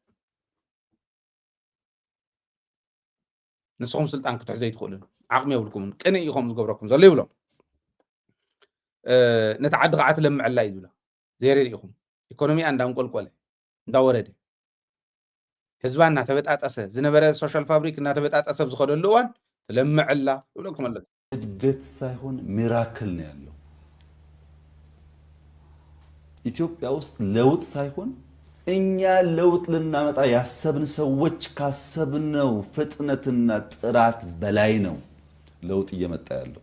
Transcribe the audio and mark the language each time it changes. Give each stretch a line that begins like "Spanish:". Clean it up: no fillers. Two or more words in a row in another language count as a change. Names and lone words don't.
Tigrinya: ንስኹም ስልጣን ክትሕዙ ኣይትኽእሉን ዓቕሚ የብልኩምን ቅንኢ ኢኹም ዝገብረኩም ዘሎ ይብሎም ነቲ ዓዲ ከዓ ትለምዐላ እዩ ዝብሎ ዘይረዲኢኹም ኢኮኖሚያ እንዳንቆልቆለ እንዳወረደ ህዝባ እናተበጣጠሰ ዝነበረ
English: social fabric
Tigrinya: እናተበጣጠሰ ብዝኸደሉ እዋን ትለምዐላ ይብለኩም ኣሎ
Amharic: እድገት ሳይሆን ሚራክል ነው ያለው ኢትዮጵያ ውስጥ ለውጥ ሳይሆን እኛ ለውጥ ልናመጣ ያሰብን ሰዎች ካሰብነው ፍጥነትና ጥራት በላይ ነው ለውጥ እየመጣ ያለው